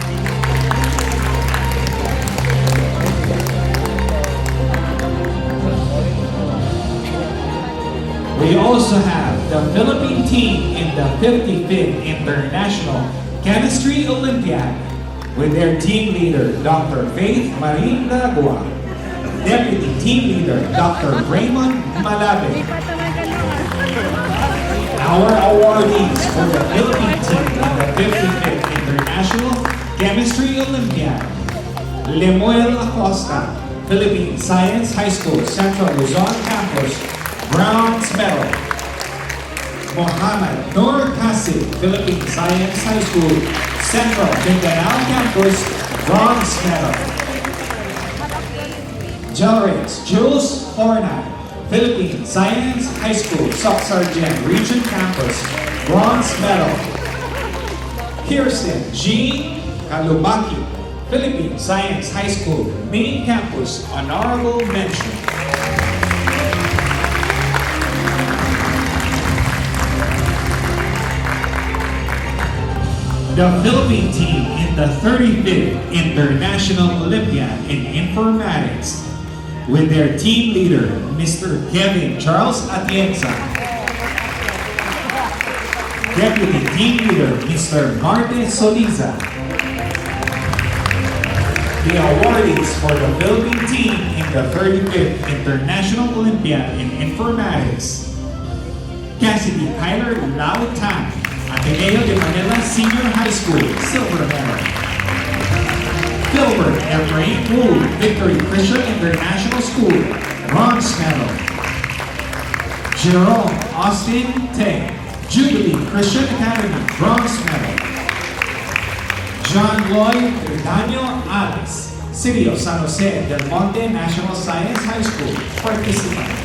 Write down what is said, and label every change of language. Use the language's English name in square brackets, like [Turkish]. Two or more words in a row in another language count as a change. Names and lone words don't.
[English] We also have the Philippine team in the 55th International Chemistry Olympiad with their team leader, Dr. Faith Marin Dagua, Deputy Team Leader, Dr. Raymond Malabe. Our awardees for the Philippine team in the 55th International Chemistry Olympiad: Lemuel Acosta, Philippine Science High School, Central Luzon Campus, bronze medal. Mohammed Nur Kassim, Philippine Science High School, Central Mindanao Campus, bronze medal. Jalrex Jules Hornat, Philippine Science High School, Sargent Region Campus, bronze medal. Kirsten G. Kalubaki, Philippine Science High School, Main Campus, honorable mention. The Philippine team in the 35th International Olympiad in Informatics with their team leader, Mr. Kevin Charles Atienza. Deputy Team Leader, Mr. Marte Soliza. The awardees for the Philippine team in the 35th International Olympiad in Informatics: Cassidy Tyler Lau Tan, Ateneo de Manila Senior High School, silver medal. Philbert Efrain Wu, Victory Christian International School, bronze medal. Jerome Austin Te, Jubilee Christian Academy, bronze medal. John Lloyd Daniel Alice, City of San Jose Del Monte National Science High School participant.